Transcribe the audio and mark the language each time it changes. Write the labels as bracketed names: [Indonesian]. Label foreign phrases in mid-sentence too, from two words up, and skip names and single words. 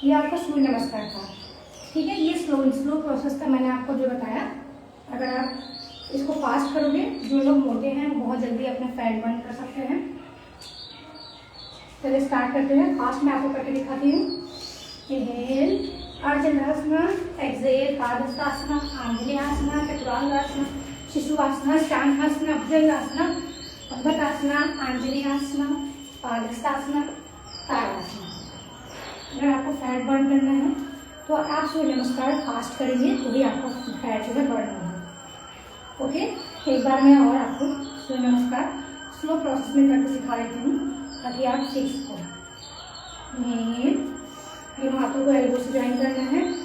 [Hindi] ये आपका सूर्य नमस्कार था। ठीक है, ये [English] slow process [Hindi] था मैंने आपको जो बताया। अगर आप इसको फास्ट करोगे, जो लोग मोटे हैं वो बहुत जल्दी अपना [English] fat burn [Hindi] कर सकते हैं। चलिए स्टार्ट करते हैं। फास्ट में आपको करके दिखाती हूँ। इनहेल अर्धचंद्रासना, एक्सहेल पादहस्तासना, आंजनेय आसना, चतुरांगासना, शिशुआसना, अष्टांगासना, भुजंगासना, पर्वतासना, आंजनेय आसना, पादहस्तासना, ताड़ासना। अगर आपको [English] fat burn [Hindi] करना है तो आप सूर्य नमस्कार फास्ट करेंगे तो ही आपको फैट जो है बर्न होगा। ओके, एक बार मैं और आपको सूर्य नमस्कार [English] slow process [Hindi] में करके सिखा देती हूँ ताकि आप सीख सको। दोनों हाथों को एल्बो से ज्वाइन करना है।